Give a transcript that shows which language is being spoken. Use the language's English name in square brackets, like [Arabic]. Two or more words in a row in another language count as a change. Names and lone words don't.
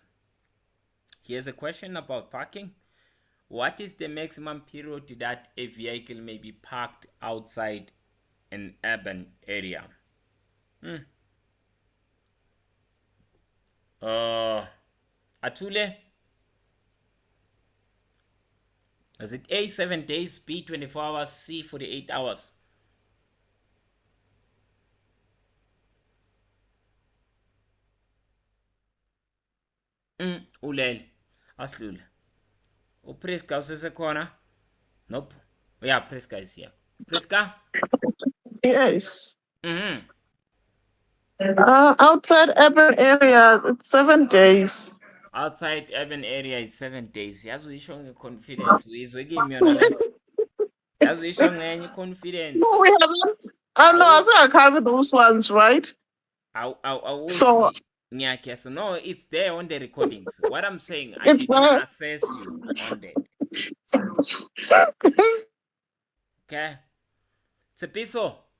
[English] Here's a question about parking. What is the maximum period that a vehicle may be parked outside an urban area? Atule, is it A, 7 days, B, 24 hours, C, 48 hours? [Zulu] Ulele, aslule. Priska usesekhona? [English] Nope. Yeah, Priska is here. Priska? Yes. Mm-hmm. Outside urban areas, it's 7 days. Outside urban area is 7 days. [Zulu] Yazi uyisho ngeconfidence. Uyizwe kimi yona le. Yazi uyisho ngenye confidence. [English] No, we haven't. No, I say I covered those ones, right? So So no, it's there on the recordings. What I'm saying, I it's didn't not. assess you on that. Okay? Tsepiso.